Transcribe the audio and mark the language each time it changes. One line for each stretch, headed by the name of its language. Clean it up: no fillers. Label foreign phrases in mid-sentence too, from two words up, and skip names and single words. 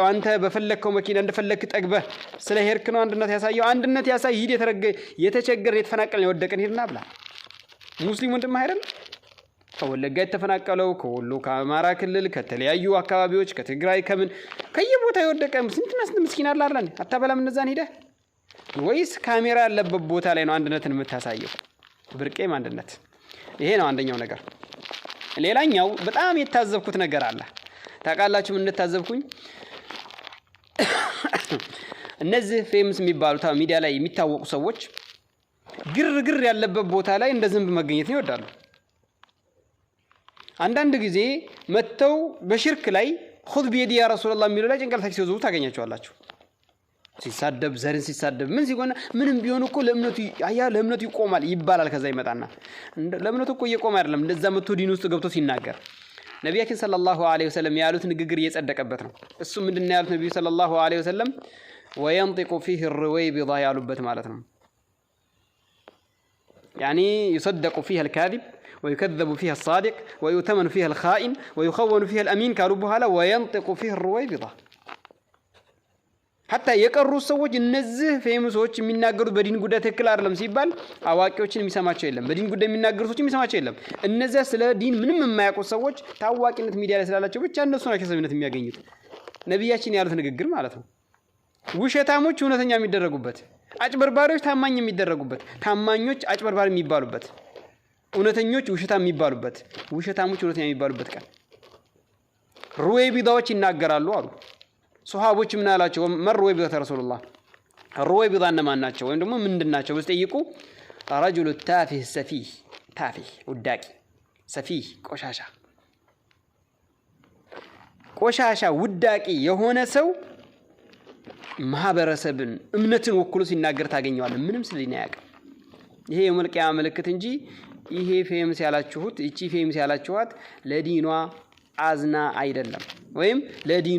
Amharic: አንተ በፈለከው መኪና እንደፈለክ ጠግበህ ስለ ሄርክ ነው አንድነት ያሳይ ሂድ የተቸገረ የተፈናቀለ የወደቀን ሄድና ብላ ሙስሊም ወንድም አይደል ከወለጋ የተፈናቀለው ከወሎ ከአማራ ክልል ከተለያዩ አካባቢዎች ከትግራይ ከየቦታ የወደቀ ስንት ምስኪን አለ አይደል አታበላም እነዛን ሄደ ወይስ ካሜራ ያለበት ቦታ ላይ ነው አንድነትን የምታሳየው ብርቄም አንድነት ይሄ ነው አንደኛው ነገር ሌላኛው በጣም የታዘብኩት ነገር አለ ታቃላችሁ ምን እንደታዘብኩኝ እነዚህ ፌምስ የሚባሉት ሚዲያ ላይ የሚታወቁ ሰዎች ግርግር ያለበት ቦታ ላይ እንደ ዝንብ መገኘት ይወዳሉ አንዳንድ ጊዜ መተው በሽርክ ላይ
Arabic: خذ بيدي يا رسول الله
Amharic: የሚሉ ላይ ጭንቀልታቸው ሲወዙ ታገኛቸዋላችሁ ሲሳደብ ዘርን ሲሳደብ ምን ሲሆን ምንም ቢሆን እኮ ለእምነቱ ይቆማል ይባላል ከዛ ይመጣና ለእምነቱ እኮ እየቆመ አይደለም እንደዛ መተው ዲን ውስጥ ገብቶ ሲናገር ነብያችን
Arabic: صلى الله عليه وسلم
Amharic: ያሉት ንግግር እየጸደቀበት ነው እሱ ምንድነው ያሉት ነብዩ
Arabic: صلى الله عليه وسلم وينطق فيه الرويبضة
Amharic: ያሉበት ማለት ነው
Arabic: يعني يصدق فيها الكاذب ويكذب فيها الصادق ويؤتمن فيها الخائن ويخون فيها الأمين قالوا بها وينطق فيه الرويبضة
Amharic: حتى የቀሩ ሰዎች እነዚህ ፌመሶች የሚናገሩት በዲን ጉዳይ ትክክል አይደለም ሲባል አዋቂዎችን የሚሰማቸው የለም በዲን ጉዳይ የሚናገሩት ሰዎች የሚሰማቸው የለም እነዚያ ስለ ዲን ምንም የማያውቁ ሰዎች ታዋቂነት ሚዲያ ላይ ስላላቸው ብቻ እነሱ ናቸው ሰብነት የሚያገኙት ነብያችን ያሉት ንግግር ማለት ነው ውሸታሞች እውነተኛ የሚደረጉበት አጭበርባሪዎች ታማኝ የሚደረጉበት ታማኞች አጭበርባሪ የሚባሉበት እውነተኞች ውሸታም የሚባሉበት ውሸታሞች እውነተኛ የሚባሉበት ቀን ሩዌቢዳዎች ይናገራሉ አሉ ሱሐቦች ምን አላቸው መርዌቢዳ ረሱላህ ሩዌቢዳ እነማን ናቸው ወይም ደግሞ ምንድናቸው ወስጠይቁ
Arabic: رجل تافه سفيه تافه
Amharic: ውዳቂ ሰፊህ ቆሻሻ ውዳቂ የሆነ ሰው ማህበረሰብን እምነትን ወክሎ ሲናገር ታገኘዋለህ ምንም ስለሊና ያቀ ይሄ የመልቂያ ምልክት እንጂ ይሄ ፌምስ ያላችሁት እቺ ፌምስ ያላችኋት ለዲኗ አዝና አይደለም ወይም ለዲኗ